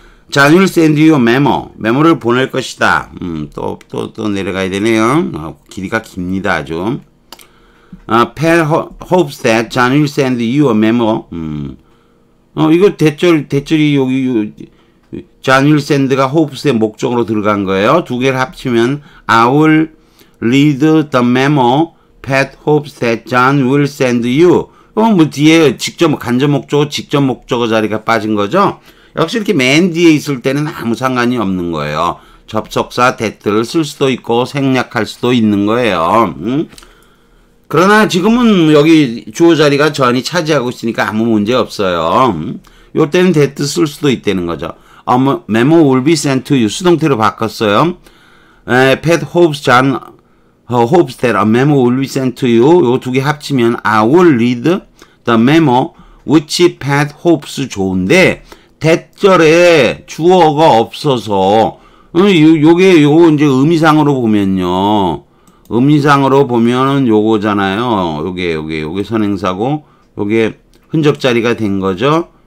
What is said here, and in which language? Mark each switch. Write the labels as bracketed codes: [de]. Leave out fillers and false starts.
[en] John will send you a memo. [ko] 메모를 보낼 것이다. 또 내려가야 되네요. 길이가 깁니다 아주. [en] Pat hopes that John will send you a memo. [ko] 이거 대절이 여기 [en] John will send [ko] 가 hopes의 목적으로 들어간 거예요. 두 개를 합치면 [en] I will read the memo. Pat hopes that John will send you. [ko] 뭐 뒤에 간접 목적어, 직접 목적어 자리가 빠진 거죠. 역시 이렇게 맨 뒤에 있을 때는 아무 상관이 없는 거예요. 접속사 that를 쓸 수도 있고 생략할 수도 있는 거예요. 그러나 지금은 여기 주어 자리가 John이 차지하고 있으니까 아무 문제 없어요. 요 때는 that 쓸 수도 있다는 거죠. [en] memo will be sent to you. [ko] 수동태로 바꿨어요. [en] Pat hopes John hopes that a memo will be sent to you. [ko] 요 두 개 합치면 [en] I will read the memo which Pat hopes [ko] 좋은데 대절에 주어가 없어서 요거 이제 의미상으로 보면요. 의미상으로 보면은 요거잖아요. 요게 선행사고 요게 흔적 자리가 된 거죠.